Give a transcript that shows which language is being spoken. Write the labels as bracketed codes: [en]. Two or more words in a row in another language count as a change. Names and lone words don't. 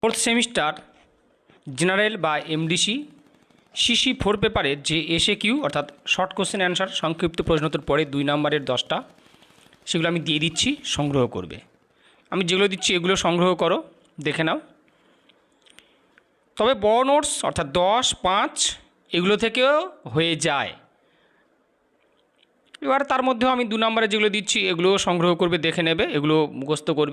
[en] fourth semester [bn] জেনারেল বা এমডিসি সিসি 4 পেপারে যে এসএ কিউ অর্থাৎ [en] short question answer [bn] সংক্ষিপ্ত প্রশ্নোত্তর পড়ে 2 নম্বরের 10টা সেগুলো আমি দিয়ে দিচ্ছি সংগ্রহ করবে। আমি যেগুলো দিচ্ছি এগুলো সংগ্রহ করো, দেখে নাও। তবে বড় নোটস অর্থাৎ 10, 5 এগুলো থেকেও হয়ে যায়। এবার তার মধ্যেও আমি 2 নম্বরে যেগুলো দিচ্ছি এগুলোও সংগ্রহ করবে, দেখে নেবে, এগুলো মুখস্থ করবে।